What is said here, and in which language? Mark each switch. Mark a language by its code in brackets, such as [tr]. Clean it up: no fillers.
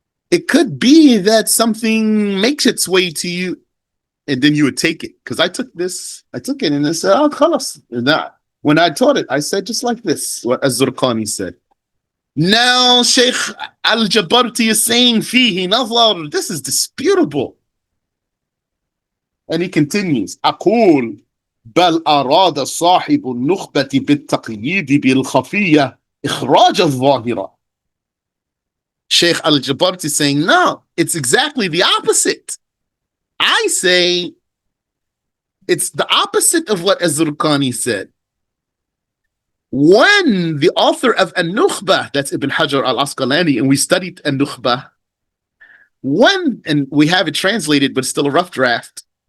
[en] It could be that something makes its way to you, and then you would take it. Because I took it, and I said, khalas. When I taught it, I said just like this, what Az-Zurqani said. Now Sheikh Al-Jabarti is saying, fihi nazar, this is disputable. And he continues, [ar] أقول بل أراد صاحب النخبة بالتقييد بالخفية إخراج الظاهرة. [en] Sheikh Al-Jabarti is saying, no, it's exactly the opposite. I say it's the opposite of what Az-Zurqani said. When the author of An-Nukhbah, that's Ibn Hajar al-Asqalani, and we studied An-Nukhbah, and we have it translated, but it's still a rough draft.